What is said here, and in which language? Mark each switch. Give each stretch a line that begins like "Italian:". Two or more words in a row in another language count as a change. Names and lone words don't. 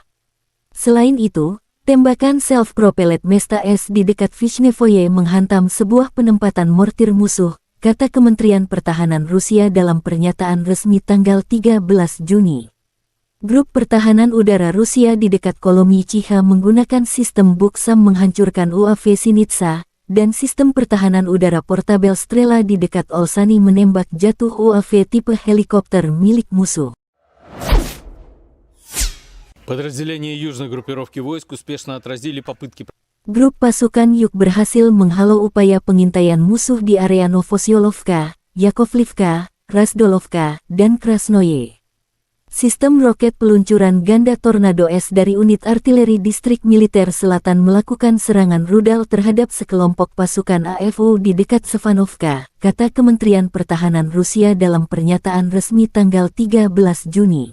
Indonesian: Selain itu, tembakan self-propelled Mesta S di dekat Vishnevoye menghantam sebuah penempatan mortir musuh, kata Kementerian Pertahanan Rusia dalam pernyataan resmi tanggal 13 Juni. Grup Pertahanan Udara Rusia di dekat Kolomichiha menggunakan sistem Buksam menghancurkan UAV Sinitsa, dan sistem pertahanan udara portabel Strela di dekat Olsani menembak jatuh UAV tipe helikopter milik musuh.
Russian: Подразделения южной группировки войск успешно отразили попытки.
Indonesian: Grup pasukan Yuk berhasil menghalau upaya pengintaian musuh di area Novosyolovka, Yakovlivka, Razdolovka, dan Krasnoye. Sistem roket peluncuran ganda Tornado S dari unit artileri distrik militer selatan melakukan serangan rudal terhadap sekelompok pasukan AFO di dekat Sevanovka, kata Kementerian Pertahanan Rusia dalam pernyataan resmi tanggal 13 Juni.